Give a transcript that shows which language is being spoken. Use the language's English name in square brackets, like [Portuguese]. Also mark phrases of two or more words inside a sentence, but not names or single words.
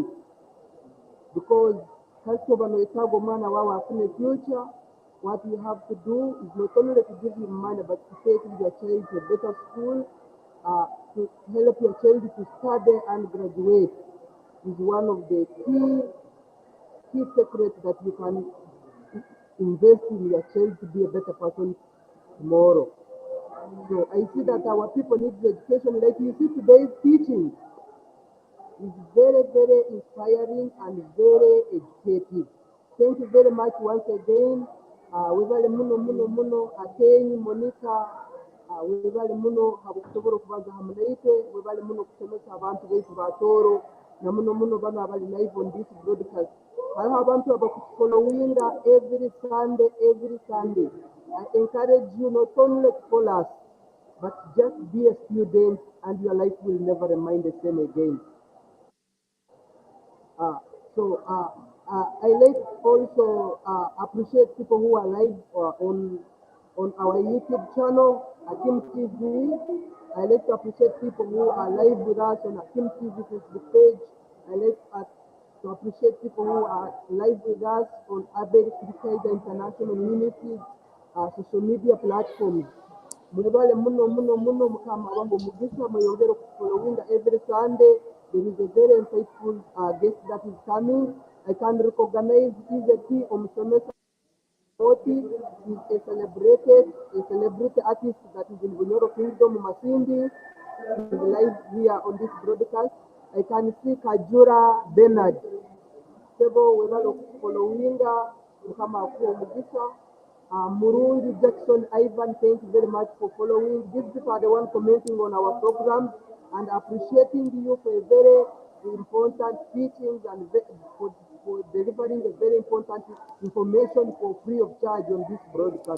[English] Because in the future, what you have to do is not only to give him money, but to take your child to a better school, to help your child to study and graduate is one of the key secrets that you can invest in your child to be a better person tomorrow. So I see that our people need the education. Like you see today's teaching is very inspiring and very educative. Thank you very much once again. [Tooro] Webale muno akenyi Monica. Webale muno habukusobora okubaza hamulaite. Webale muno kusomesa abantu baitu ba Tooro na muno bano abali [English] live on this broadcast. [Tooro] Hariho abantu abakufollowinga [English] every Sunday. I encourage you not only to follow us, but just be a student and your life will never remain the same again. I like also appreciate people who are live on our YouTube channel, Akim TV. I like to appreciate people who are live with us on Akim TV Facebook page. I like to appreciate people who are live with us on Abel Krikaida International Ministries social media platforms. [Tooro] Mwebale muno mukama wangu mugisa mweyongera [English] following every Sunday. There is a very insightful guest that is coming. I can recognize Izeki Omsomesa Oti. He's a celebrity artist that is in Bunyoro Kingdom, Masindi. He's live here on this broadcast. I can see Kajura Bernard. [Tooro] Sebo webale followinga mukama akuwa mugisa. [English] Murungi Jackson Ivan, thank you very much for following. These people are the ones commenting on our programs and appreciating you for a very important teachings and for delivering a very important information for free of charge on this broadcast.